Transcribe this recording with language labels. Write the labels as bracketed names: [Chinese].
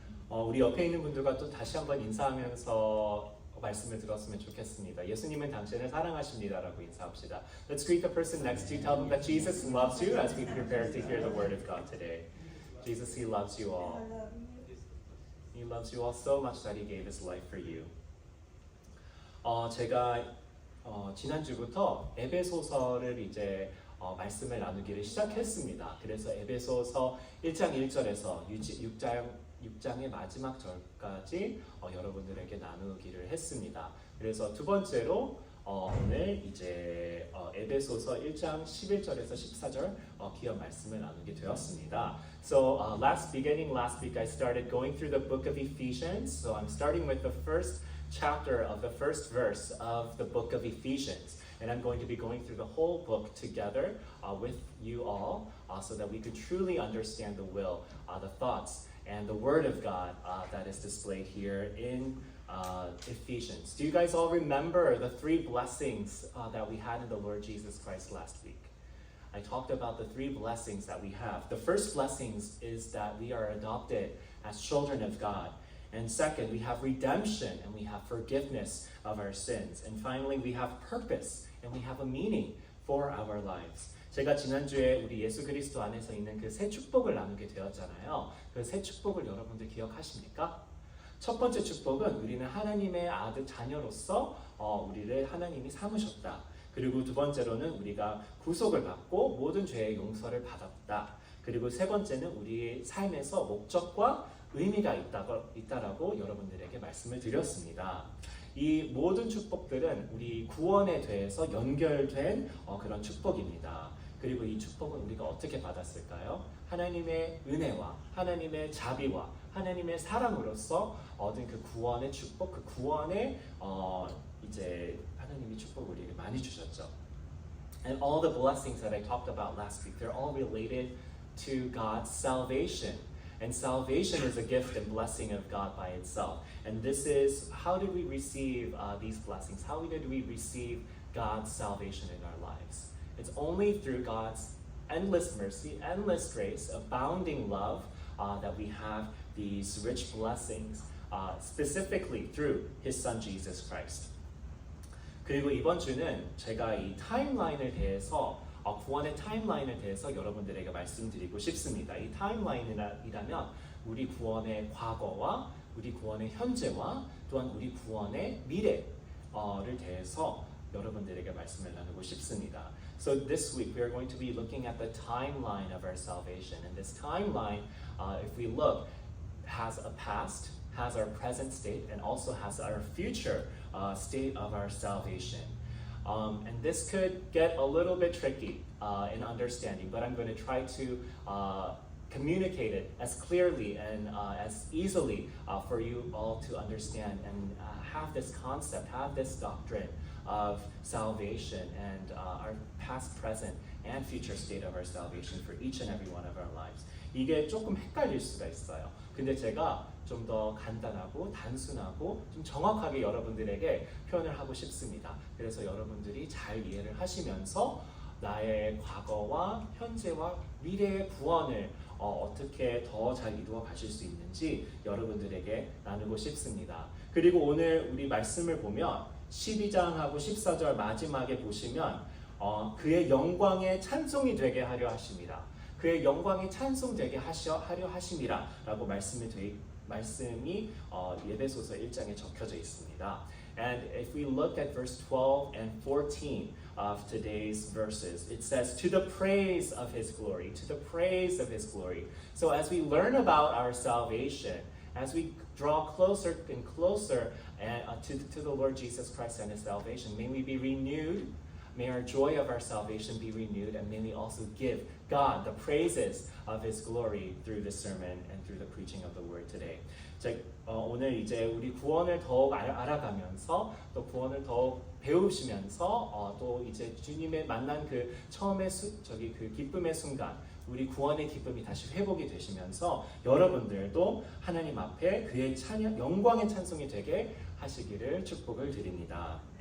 [Korean] 우리 옆에 있는 분들과 또 다시 한번 인사하면서 말씀을 들었으면 좋겠습니다. 예수님은 당신을 사랑하십니다라고 인사합시다. [English] Let's greet the person next to you. Tell them that Jesus loves you as we prepare to hear the word of God today. Jesus, He loves you all. He loves you all so much that He gave His life for you. [Korean] 제가 지난주부터 에베소서를 이제 말씀을 나누기를 시작했습니다. 그래서 에베소서 1장 1절에서 6장의 마지막 절까지 여러분들에게 나누기를 했습니다. 그래서 두 번째로 오늘 이제 에베소서 1장 11절에서 14절 기업 말씀을 나누게 되었습니다. [English] So last week I started going through the book of Ephesians. So I'm starting with the first chapter of the first verse of the book of Ephesians. And I'm going to be going through the whole book together with you all so that we could truly understand the will, the thoughts, and the Word of God that is displayed here in Ephesians. Do you guys all remember the three blessings that we had in the Lord Jesus Christ last week? I talked about the three blessings that we have. The first blessings is that we are adopted as children of God. And second, we have redemption and we have forgiveness of our sins. And finally, we have purpose and we have a meaning for our lives. [Korean] 제가 지난주에 우리 예수 그리스도 안에서 있는 그 세 축복을 나누게 되었잖아요. 그 세 축복을 여러분들 기억하십니까? 첫 번째 축복은 우리는 하나님의 아들 자녀로서 우리를 하나님이 삼으셨다. 그리고 두 번째로는 우리가 구속을 받고 모든 죄의 용서를 받았다. 그리고 세 번째는 우리의 삶에서 목적과 의미가 있다라고 여러분들에게 말씀을 드렸습니다. 이 모든 축복들은 우리 구원에 대해서 연결된 그런 축복입니다. 그리고 이 축복은 우리가 어떻게 받았을까요? 하나님의 은혜와 하나님의 자비와 하나님의 사랑으로서 얻은 그 구원의 축복, 그 구원의 이제 하나님이 축복을 우리에게 많이 주셨죠. [English] And all the blessings that I talked about last week, they're all related to God's salvation. And salvation is a gift and blessing of God by itself. And this is, how did we receive these blessings? How did we receive God's salvation in our lives? It's only through God's endless mercy, endless grace, abounding love that we have these rich blessings, specifically through His Son Jesus Christ. [Korean] 그리고 이번 주는 제가 이 타임라인에 대해서 구원의 타임라인에 대해서 여러분들에게 말씀드리고 싶습니다. 이 타임라인이라면 우리 구원의 과거와 우리 구원의 현재와 또한 우리 구원의 미래를 대해서 여러분들에게 말씀을 나누고 싶습니다. [English] So this week we are going to be looking at the timeline of our salvation. And this timeline, if we look, has a past, has our present state, and also has our future state of our salvation. And this could get a little bit tricky in understanding, but I'm going to try to communicate it as clearly and as easily for you all to understand and have this concept, have this doctrine of salvation and our past, present, and future state of our salvation for each and every one of our lives. [Korean] 이게 조금 헷갈릴 수가 있어요. 근데 제가 좀 더 간단하고 단순하고 좀 정확하게 여러분들에게 표현을 하고 싶습니다. 그래서 여러분들이 잘 이해를 하시면서 나의 과거와 현재와 미래의 구원을 어떻게 더 잘 이루어 가실 수 있는지 여러분들에게 나누고 싶습니다. 그리고 오늘 우리 말씀을 보면 12장하고 14절 마지막에 보시면 그의 영광의 찬송이 되게 하려 하십니다. 그의 영광이 찬송되게 하려 하심이라 라고 말씀이 에베소서 1장에 적혀져 있습니다. [English] And if we look at verse 12 and 14 of today's verses, it says, to the praise of His glory, to the praise of His glory. So as we learn about our salvation, as we draw closer and closer to the Lord Jesus Christ and His salvation, may we be renewed. May our joy of our salvation be renewed, and may we also give God the praises of His glory through the sermon and through the preaching of the word today. [Korean] 오늘 이제 우리 구원을 더욱 알아가면서 또 구원을 더욱 배우시면서 또 이제 주님의 만난 그 처음의 그 기쁨의 순간, 우리 구원의 기쁨이 다시 회복이 되시면서 여러분들도 하나님 앞에 그의 영광의 찬송이 되게 하시기를 축복을 드립니다.